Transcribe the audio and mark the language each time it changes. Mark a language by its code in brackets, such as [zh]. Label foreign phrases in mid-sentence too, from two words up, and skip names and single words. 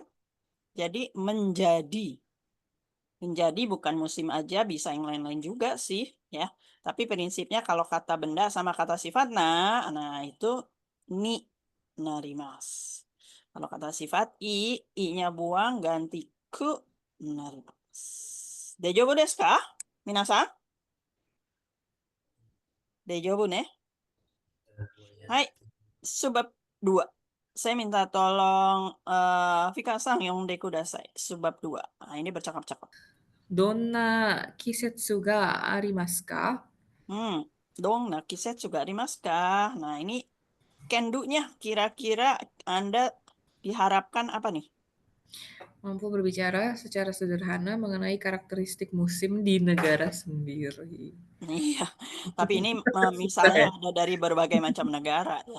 [id] Jadi menjadi. Menjadi bukan musim aja, bisa yang lain-lain juga sih ya. Tapi prinsipnya kalau kata benda sama kata sifat, nah itu [ja] になります. [id] Kalau kata sifat i-nya buang ganti [ja] くなります. 大丈夫ですか? 皆さん？大丈夫ね? [id] Hai, subbab 2. Saya minta tolong Vika-san yang kudasai. Subbab 2. Nah, ini bercakap-cakap. [ja] どんな季節がありますか？どん、季節がありますか? [id] Nah, ini kendu-nya kira-kira Anda diharapkan apa nih? Mampu berbicara secara sederhana mengenai karakteristik musim di negara sendiri. Iya, tapi ini misalnya ada dari berbagai macam negara ya.